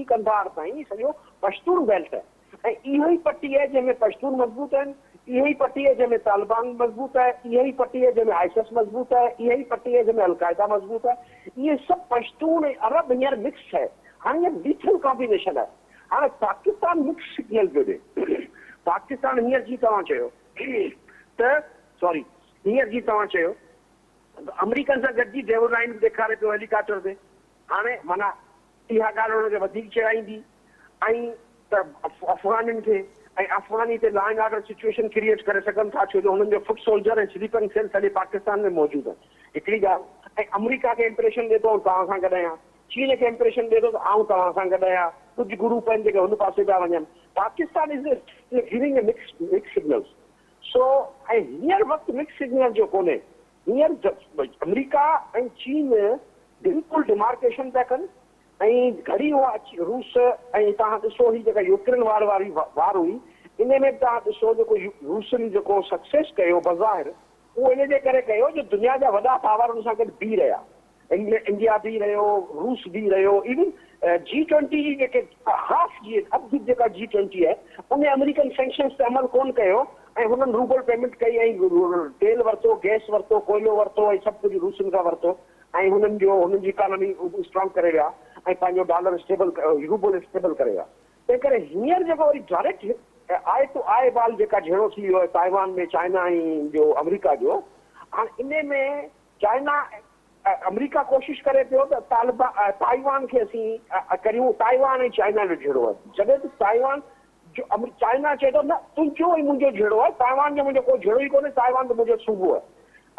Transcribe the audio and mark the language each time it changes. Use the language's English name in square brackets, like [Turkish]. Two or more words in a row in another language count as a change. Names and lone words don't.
[Sindhi] कंधार ताईं सॼो पश्तून बेल्ट आहे ऐं इहो ई पट्टी आहे जंहिंमें पश्तून मज़बूत आहिनि इहा ई पट्टी आहे जंहिंमें तालिबान मज़बूत आहे इहा ई पट्टी आहे जंहिंमें ISIS मज़बूत आहे इहा ई पट्टी आहे जंहिंमें अलक़ाइदा मज़बूत आहे इहे सभु पश्तून ऐं अरब हींअर मिक्स आहे हाणे इहा [English] lethal combination [Sindhi] आहे हाणे पाकिस्तान [English] mix signal [Sindhi] पियो ॾिए पाकिस्तान हींअर जी तव्हां चयो त सॉरी हींअर जी तव्हां चयो अमेरिकन सां गॾिजी डेवल लाइन ॾेखारे पियो हेलीकॉप्टर ते हाणे माना इहा ॻाल्हि हुनखे वधीक चिड़ाईंदी ऐं त अफ़गाननि खे ऐं अफ़गानी ते [English] law and order situation create [Sindhi] करे सघनि था, छो जो हुननि जो [English] foot soldier [Sindhi] ऐं [English] sleeping cell [Sindhi] सॼे पाकिस्तान में मौजूदु आहिनि। हिकिड़ी ॻाल्हि। ऐं अमरीका खे इंप्रेशन ॾिए थो तव्हां सां गॾु आहियां, चीन खे इंप्रेशन ॾिए थो त आऊं तव्हां सां गॾु आहियां, कुझु ग्रुप आहिनि जेके हुन पासे पिया वञनि। [English] Pakistan is giving mix signals. [Sindhi] सो ऐं हींअर वक़्तु [English] mix signal [Sindhi] जो कोन्हे, हींअर अमरीका ऐं चीन बिल्कुलु डिमार्केशन था कनि ऐं घड़ी उहा रूस ऐं तव्हां ॾिसो ही जेका यूक्रेन वारी वार हुई, इन में बि तव्हां ॾिसो जेको रूसनि जेको सक्सेस कयो बज़ाहिर, उहो इन जे करे कयो जो दुनिया जा वॾा पावर हुन सां गॾु बीह रहिया। इंडिया बीह रहियो, रूस बीह रहियो, इवन G20 जी जेके हाफ जी अधु जेका G20 आहे उन [English] American sanctions [Sindhi] ते अमल कोन कयो ऐं हुननि [English] ruble payment [Sindhi] कई ऐं तेल वरितो, गैस वरितो, कोयलो वरितो ऐं सभु कुझु रूसनि खां वरितो ऐं हुननि जी [English] economy strong [Sindhi] करे विया ऐं पंहिंजो [English] dollar stable ruble stable [Sindhi] करे विया। तंहिं करे हींअर जेको वरी डायरेक्ट [English] eye to eye [Sindhi] बाल जेका जहिड़ो थी वियो आहे ताइवान में चाइना ऐं जो अमरीका जो, हाणे इन में चाइना अमरीका कोशिशि करे पियो त ताइवान खे असीं करियूं, ताइवान ऐं चाइना जो जहिड़ो आहे, जॾहिं त ताइवान जो चाइना चए थो न तुंहिंजो ऐं मुंहिंजो जहिड़ो आहे, ताइवान जो मुंहिंजो कोई जहिड़ो ई कोन्हे, ताइवान त मुंहिंजो सूबो आहे।